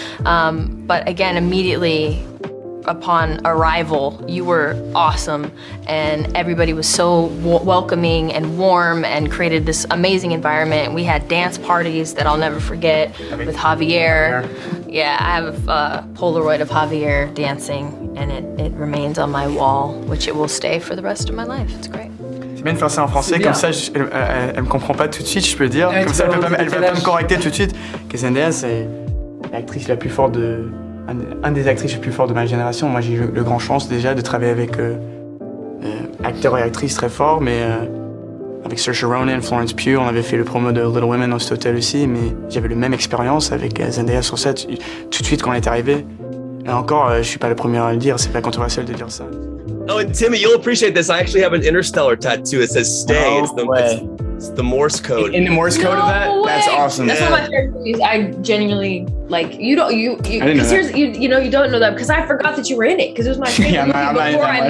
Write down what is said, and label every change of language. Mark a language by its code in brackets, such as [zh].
[en] But again, immediately upon arrival, you were awesome, and everybody was so welcoming and warm and created this amazing environment. We had dance parties that I'll never forget with Javier. Yeah, I have a Polaroid of Javier dancing, and it remains on my wall, which it will stay for the rest of my life. It's great. [fr] C'est bien de faire ça en français, comme ça elle me comprend pas tout de suite, je peux dire. Comme ça elle peut pas me correcter tout de suite. Que Zendaya, c'est l'actrice la plus forte un des actrices les plus fortes de ma génération. Moi, j'ai eu le grand chance déjà de travailler avec acteurs et actrices très forts, mais avec Saoirse Ronan, Florence Pugh, on avait fait le promo de Little Women dans cet hôtel aussi, mais j'avais la même expérience avec Zendaya sur set tout de suite quand elle est arrivée. Et encore, je suis pas le premier à le dire, c'est pas controversiel de dire ça. [en] Oh, and Timmy, you'll appreciate this. I actually have an Interstellar tattoo. It says "Stay." No it's the Morse code. In the Morse code of that? way. That's awesome. That's one of my favorite movies. I genuinely like. You don't. You. I didn't know that. You know you don't know that because I forgot that you were in it because it was my favorite Yeah, I'm not in before I